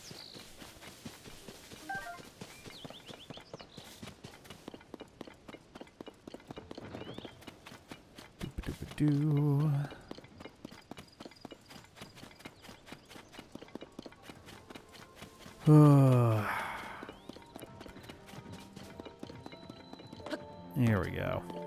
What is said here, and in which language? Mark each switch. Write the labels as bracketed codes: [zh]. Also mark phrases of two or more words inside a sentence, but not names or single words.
[en] Doo-ba-doo-ba-doo. Here we go.